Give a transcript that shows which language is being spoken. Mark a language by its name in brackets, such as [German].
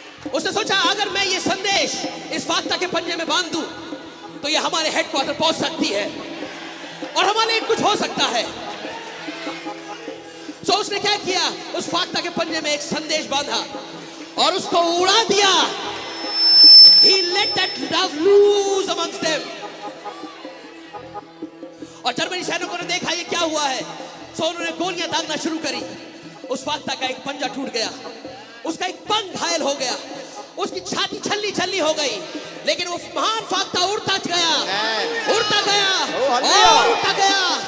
[Hindi] उसने सोचा अगर मैं ये संदेश इस फाख्ता के पंजे में बांध दूं तो ये हमारे हेडक्वार्टर पहुंच सकती है और हमारे लिए कुछ हो सकता है। तो उसने क्या किया, उस फाख्ता के पंजे में एक संदेश बांधा और उसको उड़ा दिया। [English] He let that dove loose amongst them। [Hindi] और जर्मनी सैनिकों ने देखा ये क्या हुआ है, तो उन्होंने गोलियां दागना शुरू करी। उस फाख्ता का एक पंजा टूट गया, उसका एक पंख घायल हो गया, उसकी छाती छल्ली छल्ली हो गई, लेकिन वो महान फाख्ता उड़ता गया, उड़ता गया और उड़ता गया।